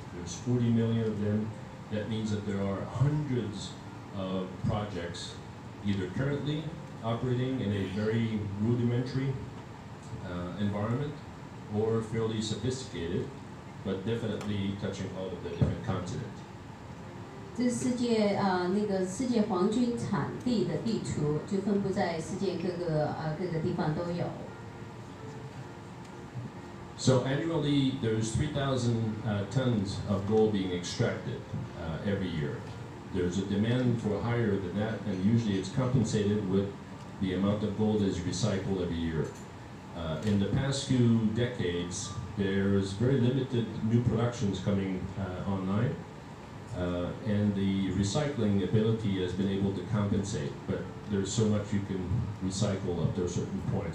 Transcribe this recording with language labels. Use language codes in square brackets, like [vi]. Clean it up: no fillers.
[en] There's 40 million of them. That means that there are hundreds of projects either currently operating in a very rudimentary environment or fairly sophisticated, but definitely touching all of the different continents. [zh] 这是世界世界黄金产地的地图，就分布在世界各个地方都有。 [en] So annually, there's 3,000 tons of gold being extracted every year. There's a demand for higher than that, and usually it's compensated with the amount of gold that is recycled every year. In the past few decades, there's very limited new productions coming online, and the recycling ability has been able to compensate, but there's so much you can recycle up to a certain point.